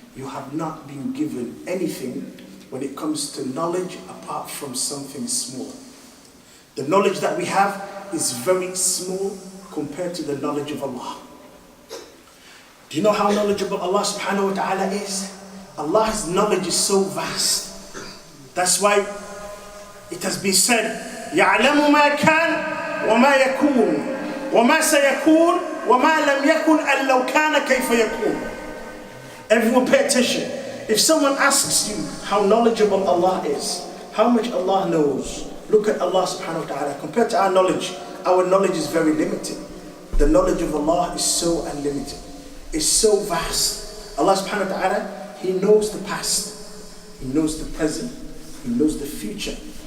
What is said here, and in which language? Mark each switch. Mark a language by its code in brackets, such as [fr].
[en] You have not been given anything when it comes to knowledge apart from something small. The knowledge that we have is very small compared to the knowledge of Allah. Do you know how knowledgeable Allah subhanahu wa ta'ala is? Allah's knowledge is so vast. That's why it has been said, [ar] يَعْلَمُ مَا كَانَ وَمَا يَكُونُ وَمَا سَيَكُونُ وَمَا لَمْ يَكُنْ أَنْ لَوْ كَانَ كَيْفَ يَكُونُ. [en] Everyone pay attention. If someone asks you how knowledgeable Allah is, how much Allah knows, look at Allah subhanahu wa ta'ala. Compared to our knowledge is very limited. The knowledge of Allah is so unlimited. It's so vast. Allah subhanahu wa ta'ala, He knows the past. He knows the present. He knows the future.